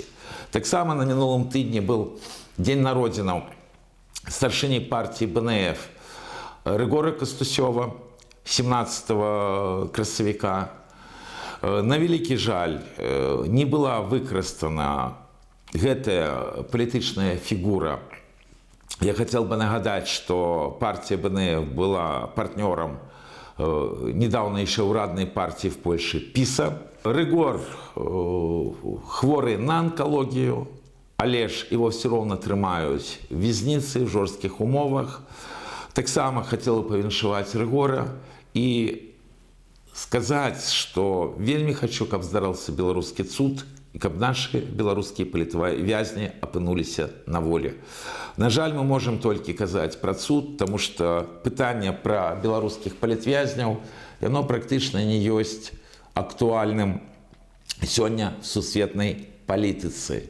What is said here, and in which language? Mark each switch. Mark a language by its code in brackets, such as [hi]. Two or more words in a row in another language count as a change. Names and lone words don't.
[be] Таксама на мінулым тыдні быў дзень народзінаў старшыні партіі БНФ Рыгора Кастусёва, 17 красавіка. На вялікі жаль, не была выкарыстана гэтая палітычная фігура. [ru] Я хотел бы нагадать, что партия БНФ была партнером недавно еще урадной партии в Польше ПИСа. [be] Рыгор хворый [ru] на онкологию, [be] але ж [ru] его все равно [be] трымаюць в вязніцы, в жорсткіх умовах. Таксама [ru] хотел бы [be] павіншаваць Рыгора [ru] и сказать, что [be] вельмі хочу, каб здараўся беларускі цуд, і каб нашы беларускія палітвязні апынуліся на волі. На жаль, [ru] мы можем [be] толькі казаць пра цуд, тому што пытанне пра беларускіх палітвязняў, яно практычна не ёсць актуальным сёння в сусветнай палітыцы.